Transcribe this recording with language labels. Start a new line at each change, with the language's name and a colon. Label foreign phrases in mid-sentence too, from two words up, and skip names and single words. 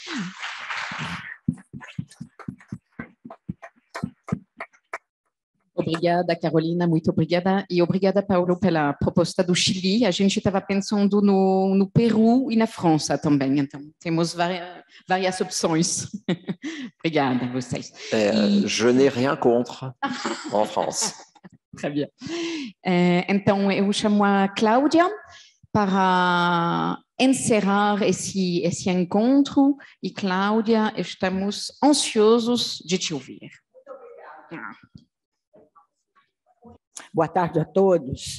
Portuguese: Obrigada, Carolina, muito obrigada. E obrigada, Paulo, pela proposta do Chile. A gente estava pensando no Peru e na França também, então temos várias opções. Obrigada a vocês.
French: Je n'ai rien contre en France. Très bien.
Portuguese: Então, eu chamo a Cláudia para encerrar esse encontro. E, Cláudia, estamos ansiosos de te ouvir. Boa tarde a todos.